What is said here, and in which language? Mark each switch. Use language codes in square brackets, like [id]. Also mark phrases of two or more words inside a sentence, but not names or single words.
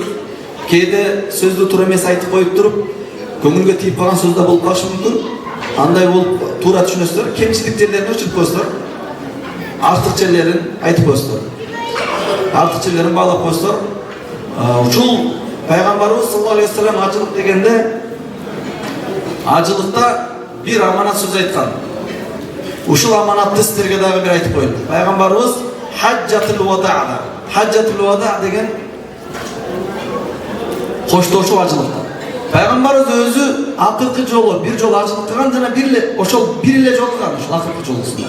[ky] Кээде сөздү туура эмес айтып коюп туруп, көңүлгө тийип калган сөз да болуп калышы мүмкүн. Андай болуп туура түшүнөсүздөр, кемчилик жерлерин өчүрүп коесуңдар. Артык жерлерин айтып коесуңдар. Артык жерлерин баалап коесуңдар. Ушул пайгамбарыбыз [ar] صلى الله عليه وسلم [ky] ажылык дегенде ажылыкта бир аманат сөз айткан. Ушул аманатты сиздерге дагы бир айтып коеюн. Пайгамбарыбыз хаджатул вада. Хаджатул вада деген коштошуу ажылыкта. Пайгамбарыбыз өзү акыркы жолу бир жолу ажылык кылган жана ошол бир эле жолу кылган ошол акыркы жолусунда.